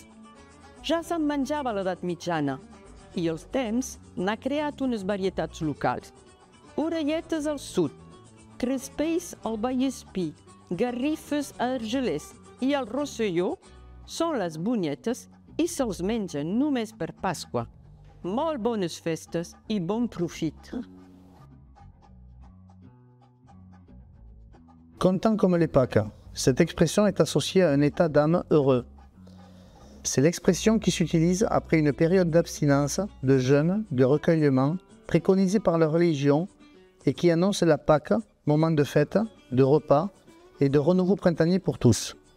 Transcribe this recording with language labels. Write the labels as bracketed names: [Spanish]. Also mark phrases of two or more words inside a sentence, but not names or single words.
[Catalan] Ja se'n menjava a l'edat mitjana i el temps n'ha creat unes varietats locals. Orelletes al sud, crespells al Vallespí, garrifes a Argelers i al Rosselló són les bunyetes i se'ls mengen només per Pasqua. Molt bones festes i bon profit. [French] Content comme les Pâques. Cette expression est associée à un état d'âme heureux. C'est l'expression qui s'utilise après une période d'abstinence, de jeûne, de recueillement, préconisée par la religion et qui annonce la Pâque, moment de fête, de repas et de renouveau printanier pour tous.